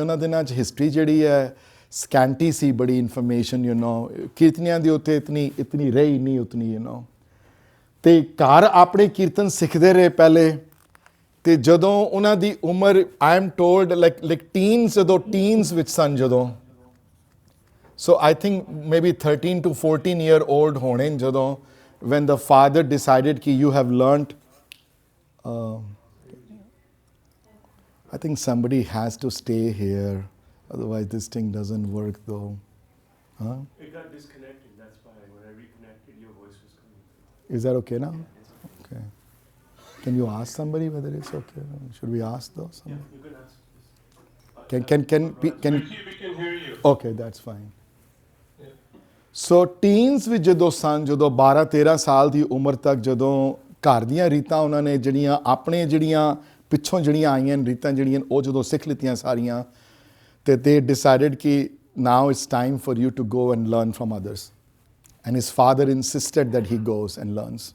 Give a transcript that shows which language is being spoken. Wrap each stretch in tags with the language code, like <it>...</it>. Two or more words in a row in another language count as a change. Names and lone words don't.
<pa>ਉਹਨਾਂ ਦਿਨਾਂ 'ਚ ਹਿਸਟਰੀ ਜਿਹੜੀ ਹੈ ਸਕੈਂਟੀ ਸੀ, ਬੜੀ ਇਨਫੋਰਮੇਸ਼ਨ ਕੀਰਤਨੀਆਂ ਦੀ ਉੱਥੇ ਇਤਨੀ ਰਹੀ ਨਹੀਂ ਉਤਨੀ ਤੇ ਘਰ ਆਪਣੇ ਕੀਰਤਨ ਸਿੱਖਦੇ ਰਹੇ ਪਹਿਲੇ। ਤੇ ਜਦੋਂ ਉਹਨਾਂ ਦੀ ਉਮਰ</pa> <en>I am told like teens,</en> <pa>ਜਦੋਂ ਟੀਨਸ ਵਿੱਚ ਸਨ ਜਦੋਂ,</pa> <en>so I think maybe 13 to 14 year old</en> <pa>ਹੋਣੇ ਜਦੋਂ,</pa> <en>when the father decided ki you have learnt, I think somebody has to stay here, otherwise this thing doesn't work though. Huh? It got disconnected, that's why when I reconnected your voice was coming through. Is that okay now? Okay. Can you ask somebody whether it's okay? Should we ask though? Yeah, you can ask. Can We can hear you. Okay, that's fine.</en> <pa>ਸੋ ਟੀਨਸ ਵਿੱਚ ਜਦੋਂ ਸਨ, ਜਦੋਂ 12-13 ਸਾਲ ਦੀ ਉਮਰ ਤੱਕ, ਜਦੋਂ ਘਰ ਦੀਆਂ ਰੀਤਾਂ ਉਹਨਾਂ ਨੇ ਜਿਹੜੀਆਂ ਆਪਣੇ ਪਿੱਛੋਂ ਜਿਹੜੀਆਂ ਆਈਆਂ ਰੀਤਾਂ ਜਿਹੜੀਆਂ ਉਹ ਜਦੋਂ ਸਿੱਖ ਲਿੱਤੀਆਂ ਸਾਰੀਆਂ, ਤੇ</pa> <en>they decided</en> <pa>ਕਿ</pa> <en>now it's time for you to go and learn from others, and his father insisted that he goes and learns.</en>